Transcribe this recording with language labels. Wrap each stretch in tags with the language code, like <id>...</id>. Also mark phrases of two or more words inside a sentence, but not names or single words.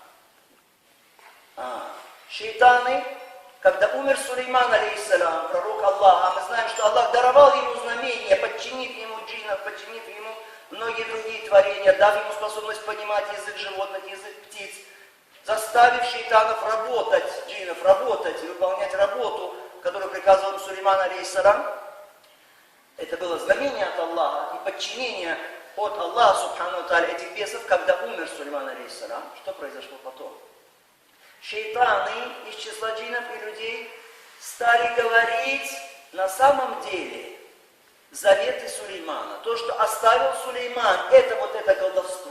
<ru>Шейтаны, когда умер Сулейман, алейхиссалям, пророк Аллаха, мы знаем, что Аллах даровал ему знамения, подчинив ему джиннов, подчинив ему многие другие творения, дав ему способность понимать язык животных, язык птиц, заставив шейтанов работать, джиннов работать и выполнять работу, которую приказывал Сулейман, алейхиссалям. Это было знамение от Аллаха и подчинение от Аллаха,</ru> <ar>سبحانه وتعالى,</ar> <ru>этих бесов, когда умер Сулейман, алейхиссалям. Что произошло потом? Шейтаны из числа джиннов и людей стали говорить на самом деле заветы Сулеймана. То, что оставил Сулейман, это вот это колдовство.</ru>